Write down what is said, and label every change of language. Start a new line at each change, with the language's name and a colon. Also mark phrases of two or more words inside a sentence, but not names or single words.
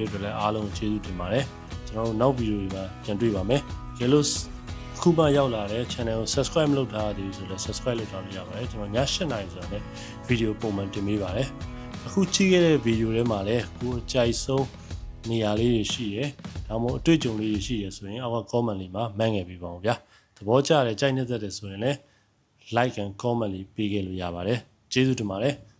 Burmese: တော့လည်းအားလုံးကျေးဇူးတင်ပါတယ်ကျွန်တော်တို့နောက်ဗီဒီယိုတွေမှာပြန်တွေ့ပါမယ်ကြည့်လို့ခုမှရောက်လာတဲ့ channel ကို subscribe မလုပ်ထားသေးဘူးဆိုလည်း subscribe လုပ်ထားလို့ရပါတယ်ကျွန်တော်ည7:00 နာရီဆိုတော့လည်းဗီဒီယိုပုံမှန်တင်ပေးပါတယ်အခုကြည့်ခဲ့တဲ့ဗီဒီယိုထဲမှာလည်းကိုအကြိုက်ဆုံးနေရာလေးတွေရှိရယ်ဒါမှမဟုတ်အတွေ့အကြုံလေးတွေရှိရယ်ဆိုရင်အောက်က comment လေးမှာမှတ်ငယ်ပေးပါဦးဗျာသဘောကျတယ်ကြိုက်နေတတ်တယ်ဆိုရင်လည်း
English: like and comment
Burmese: လေးပေးခဲ့လို့ရပါတယ်ကျေးဇူးတင်ပါတယ်